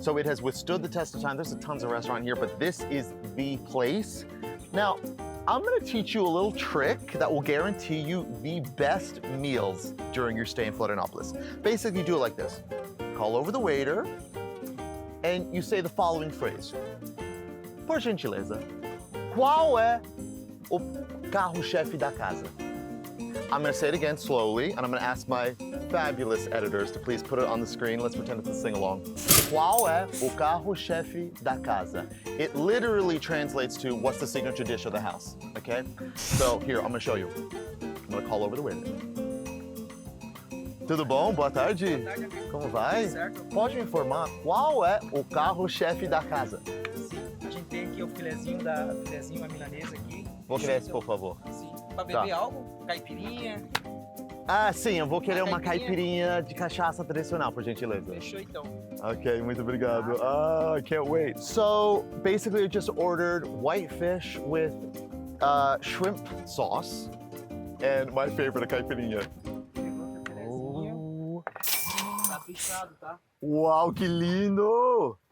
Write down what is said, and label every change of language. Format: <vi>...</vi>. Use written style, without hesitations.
<en>So it has withstood the test of time. There's tons of restaurant here, but this is the place. Now, I'm gonna teach you a little trick that will guarantee you the best meals during your stay in Florianópolis. Basically, you do it like this. Call over the waiter, and you say the following phrase.</en> <pt>Por gentileza, qual é o carro-chefe da casa?</pt> <en>I'm gonna say it again slowly, and I'm gonna ask my fabulous editors to please put it on the screen. Let's pretend it's a sing-along.</en> <pt>Qual é o carro-chefe da casa?</pt> <en>It literally translates to what's the signature dish of the house, okay? So here, I'm gonna show you. I'm gonna call over the waiter.</en> <pt>Tudo bom? Boa tarde. Boa tarde, amigo. Como vai? Certo. Pode me informar qual é o carro-chefe da casa? Sim, a gente tem aqui o filezinho a milanesa aqui. Vou querer esse, por favor. Sim. Pra beber algo? Caipirinha? Ah, sim, eu vou querer uma caipirinha de cachaça tradicional, por gentileza. Fechou então.</pt> <en>Okay,</en> <pt>muito obrigado.</pt> <en>Ah, I can't wait. So basically I just ordered white fish with shrimp sauce and my favorite, a caipirinha.</en> <pt>Pegou teu filezinho. Tá fechado, tá? Wow, que lindo!</pt>